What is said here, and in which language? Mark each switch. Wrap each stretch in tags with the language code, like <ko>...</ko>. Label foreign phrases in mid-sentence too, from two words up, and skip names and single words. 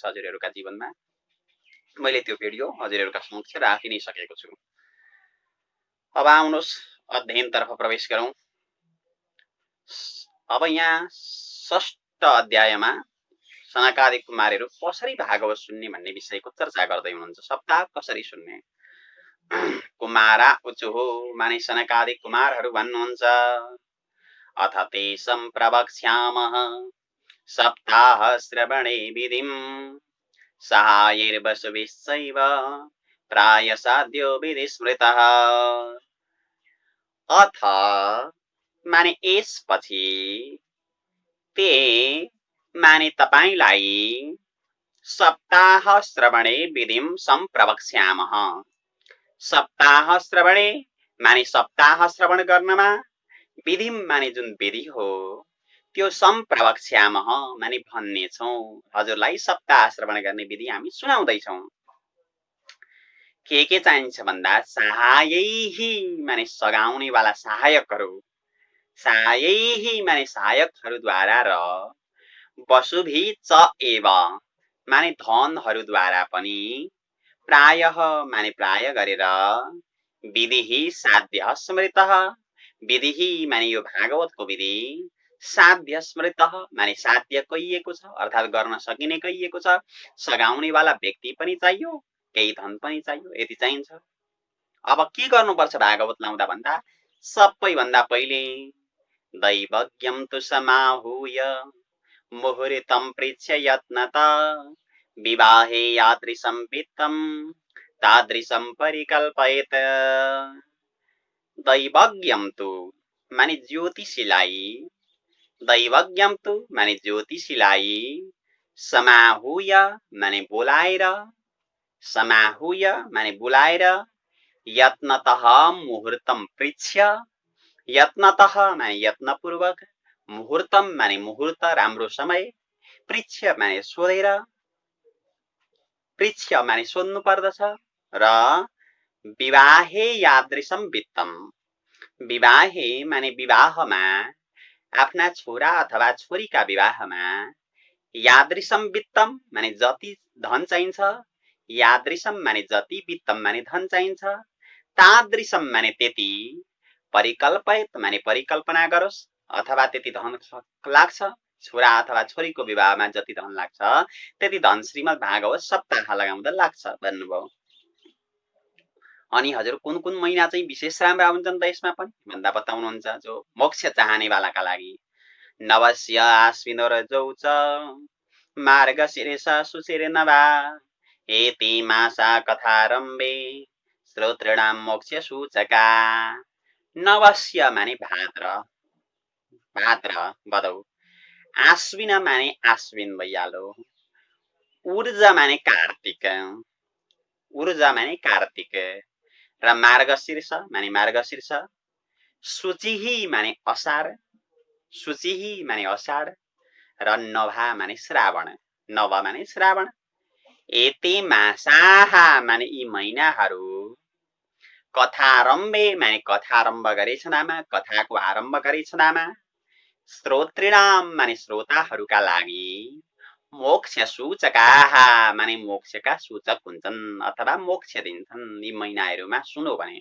<ne>हजुरहरूका जीवनमा मैले त्यो भिडियो हजुरहरूका समक्ष राखि नै सकेको छु। अब आउनुहोस् अध्ययनतर्फ प्रवेश गरौँ। अब यहाँ 6ष्ठ अध्यायमा सनकादिक कुमारहरू कसरी भागवत सुन्ने भन्ने विषयको चर्चा गर्दै हुनुहुन्छ। सप्ताह कसरी सुन्ने?</ne> <sa>कुमारा उचुहो</sa> <ne>माने सनकादिक कुमारहरू भन्नुहुन्छ,</ne> <sa>अथ ते सम्प्रवक्ष्यामः सप्ताह श्रवणे विधिं सहायैर्वसुभिश्चैव प्राय साध्यो विधि स्मृतः।</sa> <ne>अथ माने यसपछि, ते माने तपाईलाई</ne> <sa>सप्ताह श्रवणे विधिं सम्प्रवक्ष्यामः। सप्ताह श्रवणे</sa> <ne>माने सप्ताह श्रवण गर्नमा, विधिं माने जुन विधि हो त्यो सम्प्रवक्ष्यामः माने भन्नेछौँ। हजुरलाई सप्ताह श्रवण गर्ने विधि हामी सुनाउँदैछौँ। के चाहिन्छ भन्दा सहायैहि माने सघाउने वाला सहायकहरू, सहायैहि माने सहायकहरूद्वारा र</ne> <sa>वसुभि च एव</sa> <ne>माने धनहरूद्वारा पनि, प्रायः माने प्राय गरेर,</ne> <sa>विधिहि साध्य स्मृतः</sa> <ne>विधिहि माने यो भागवतको विधि,</ne> <sa>साध्य स्मृतः</sa> <ne>माने साध्य कहिएको छ अर्थात् गर्न सकिने कहिएको छ। सघाउने वाला व्यक्ति पनि चाहियो, केही धन पनि चाहियो, यति चाहिन्छ। अब के गर्नुपर्छ भागवत लाउँदा भन्दा, सबैभन्दा पहिले</ne> <sa>दैवज्ञं तु समाहूय मुहुर्तं पृच्छ यत्नता विवाहे यादृशं वित्तं तादृशं परिकल्पयेत्। दैवज्ञं तु</sa> <ne>माने ज्योतिषीलाई,</ne> <sa>दैवज्ञं तु</sa> <ne>माने ज्योतिषीलाई, समाहूय माने बोलाएर, समाहूय माने बोलाएर,</ne> <sa>यत्नतः मुहूर्तं पृच्छ,</sa> <ne>यत्नतः माने यत्नपूर्वक, मुहूर्तम माने मुहूर्त राम्रो समय, पृच्छ माने सोधेर, पृच्छ माने सोध्नु पर्दछ र</ne> <sa>विवाहे यादृशं वित्तम,</sa> <ne>विवाहे माने विवाहमा, आफ्ना छोरा अथवा छोरीका विवाहमा,</ne> <sa>यादृशं वित्तम</sa> <ne>माने जति धन चाहिन्छ, यादृशं माने जति, वित्तम माने धन चाहिन्छ, तादृशम माने त्यति, परिकल्पयत माने परिकल्पना गरोस् अथवा त्यति धन लाग्छ। छोरा अथवा छोरीको विवाहमा जति धन लाग्छ त्यति धन श्रीमद् भागवत सप्ताह लगाउँदा लाग्छ भन्नुभयो। अनि हजुर कुन कुन महिना चाहिँ विशेष राम्रा हुन्छन् त यसमा पनि भन्दा बताउनुहुन्छ, जो मोक्ष चाहने वालाका लागि।</ne> <sa>नवस्य आश्विनो रजौ च मार्गशीर्ष शुचिर्नवा एति मासा कथारम्भे श्रोतॄणां मोक्ष सूचका।</sa> <ne>नवस्य माने भाद्र, भाद्र भदौ, आश्विन माने आश्विन भइहाल्यो, ऊर्जा माने कार्तिक, ऊर्जा माने कार्तिक र मार्गशीर्ष माने मार्गशीर्ष, शुचिहि माने असार, शुचिहि माने असार र नभा माने श्रावण, नव माने श्रावण।</ne> <sa>एते मासाः</sa> <ne>माने यी महिनाहरू, कथारम्भे माने कथारम्भ गरेछनामा, कथाको आरम्भ गरेछनामा, श्रोतॄणाम माने श्रोताहरूका लागि,</ne> <sa>मोक्ष सूचकाहा</sa> <ne>माने मोक्षका सूचक हुन्छन् अथवा मोक्ष दिन्छन् यी महिनाहरूमा सुनौ भने।</ne>